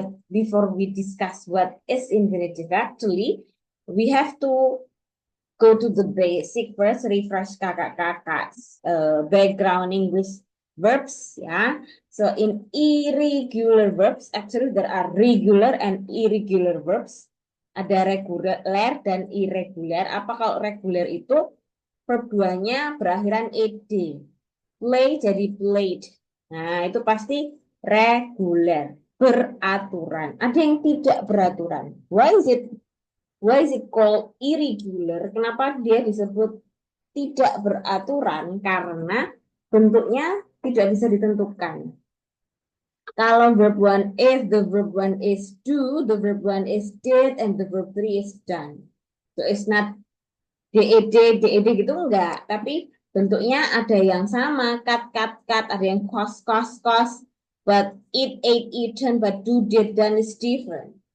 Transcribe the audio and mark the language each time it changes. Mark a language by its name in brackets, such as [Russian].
[English] Before we discuss what is infinitive actually, we have to go to the basic first, refresh [Indonesian] kakak-kakak's [English] background English verbs, ya. So in irregular verbs, actually there are regular and irregular verbs. [Indonesian] Ada reguler dan irregular. Apa kalau reguler itu verb 2-nya berakhiran ed. Play jadi played. Nah, itu pasti reguler, beraturan. Ada yang tidak beraturan. [English] Why is it called irregular? [Indonesian] Kenapa dia disebut tidak beraturan? Karena bentuknya tidak bisa ditentukan. [English] Kalau verb one is, the verb one is do, the verb one is did, and the verb three is done. So it's not ded [Indonesian] gitu enggak. Tapi bentuknya ada yang sama, cut, ada yang cost. [English] But eat, ate, eaten, but do, did, done is different.